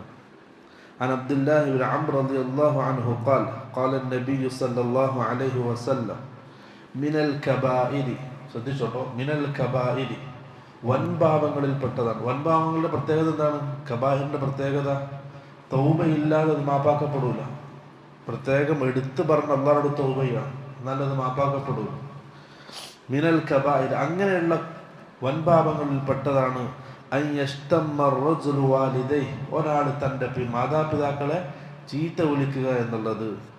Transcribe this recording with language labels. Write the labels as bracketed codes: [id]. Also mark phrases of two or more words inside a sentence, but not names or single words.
[ar] عن عبد الله بن عمرو رضي الله عنه قال قال النبي صلى الله عليه وسلم من الكبائر, [ml] ശ്രദ്ധിച്ചോട്ടോ, [ar] من الكبائر, [ml] വൻപാപങ്ങളിൽ പെട്ടതാണ്. വൻപാപങ്ങളുടെ പ്രത്യേകത എന്താണ്? കബായിറിന്റെ പ്രത്യേകത തൗബയില്ലാതെ അത് മാപ്പാക്കപ്പെടൂല. പ്രത്യേകം എടുത്തു പറഞ്ഞ അല്ലാഹുവോട് തൗബയാണ്, എന്നാലത് മാപ്പാക്കപ്പെടൂല. [ar] من الكبائر, [ml] അങ്ങനെയുള്ള വൻപാപങ്ങളിൽ പെട്ടതാണ് ഒരാൾ തൻ്റെ മാതാപിതാക്കളെ ചീത്ത വിളിക്കുക എന്നുള്ളത്.